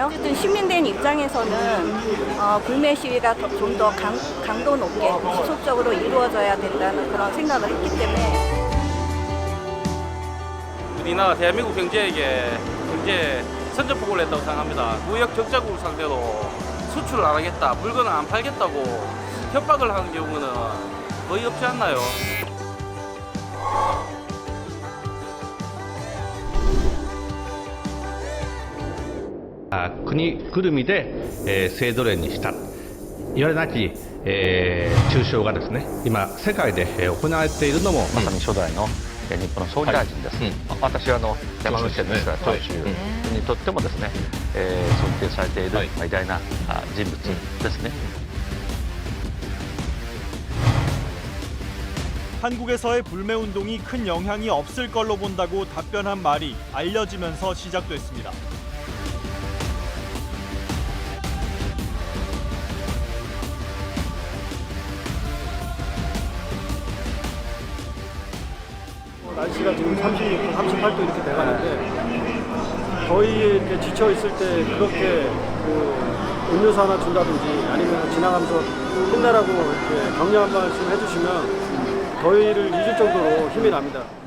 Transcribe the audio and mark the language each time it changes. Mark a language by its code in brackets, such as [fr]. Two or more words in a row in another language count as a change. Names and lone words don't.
[ko] 어쨌든 시민된 입장에서는 불매 시위가 좀 더 강도 높게 지속적으로 이루어져야 된다는 그런 생각을 했기 때문에. 우리나라 대한민국 경제 선전포고를 했다고 생각합니다. 무역 적자국 상대로 수출을 안 하겠다, 물건을 안 팔겠다고 협박을 하는 경우는 거의 없지 않나요? [ja] 国ぐるみで、制度例にしたいわれなき、中傷がですね今世界で、行われているのもまさに初代の日本の総理大臣です、私は山口県ですから長州にとってもですね、尊敬されている偉大な人物ですね。 [ko] 한국에서의 불매 운동이 큰 영향이 없을 걸로 본다고 답변한 말이 알려지면서 시작됐습니다. 날씨가 지금 36도, 38도 이렇게 돼가는데 더위에 이렇게 지쳐 있을 때 그렇게 음료수 하나 준다든지 아니면 지나가면서 힘내라고 이렇게 격려 한 말씀 해주시면 더위를 잊을 정도로 힘이 납니다.